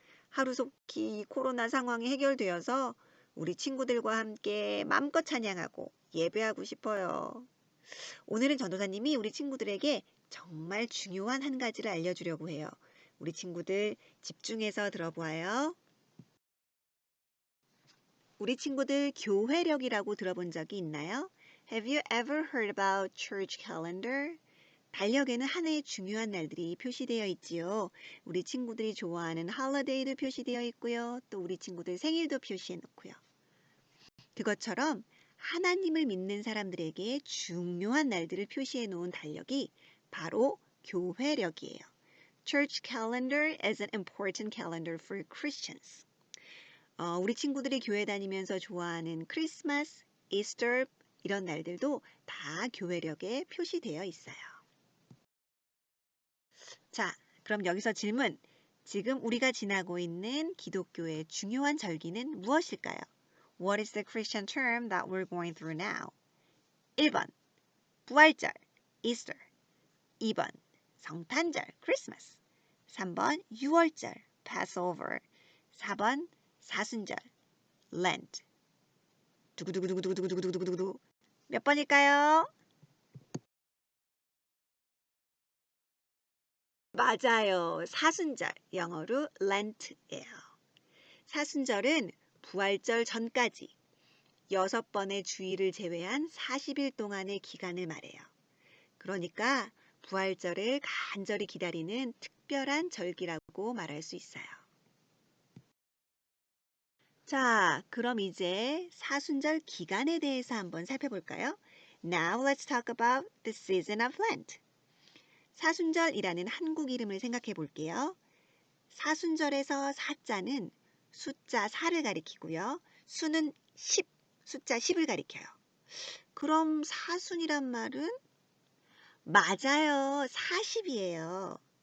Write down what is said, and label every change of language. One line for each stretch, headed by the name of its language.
Korean: 하루속히 이 코로나 상황이 해결되어서 우리 친구들과 함께 마음껏 찬양하고 예배하고 싶어요. 오늘은 전도사님이 우리 친구들에게 정말 중요한 한 가지를 알려주려고 해요. 우리 친구들 집중해서 들어보아요. 우리 친구들 교회력이라고 들어본 적이 있나요?
English: Have you ever heard about church calendar?
Korean: 달력에는 한 해의 중요한 날들이 표시되어 있지요. 우리 친구들이 좋아하는 홀리데이도 표시되어 있고요. 또 우리 친구들 생일도 표시해 놓고요. 그것처럼 하나님을 믿는 사람들에게 중요한 날들을 표시해 놓은 달력이 바로 교회력이에요.
English: Church calendar is an important calendar for Christians.
Korean: 우리 친구들이 교회 다니면서 좋아하는 크리스마스, 이스터 이런 날들도 다 교회력에 표시되어 있어요. 자, 그럼 여기서 질문. 지금 우리가 지나고 있는 기독교의 중요한 절기는 무엇일까요?
English: What is the Christian term that we're going through now?
Korean: 1번, 부활절, Easter. 2번, 성탄절, Christmas. 3번, 유월절, Passover. 4번, 사순절, Lent. 두구두구두구두구두구두구두구. 몇 번일까요? 맞아요. 사순절, 영어로 Lent예요. 사순절은 부활절 전까지 6번의 주일을 제외한 40일 동안의 기간을 말해요. 그러니까 부활절을 간절히 기다리는 특별한 절기라고 말할 수 있어요. 자, 그럼 이제 사순절 기간에 대해서 한번 살펴볼까요?
English: Now let's talk about the season of Lent.
Korean: 사순절이라는 한국 이름을 생각해 볼게요. 사순절에서 사자는 숫자 4를 가리키고요. 수는 10, 숫자 10을 가리켜요. 그럼 사순이란 말은? 맞아요. 40이에요.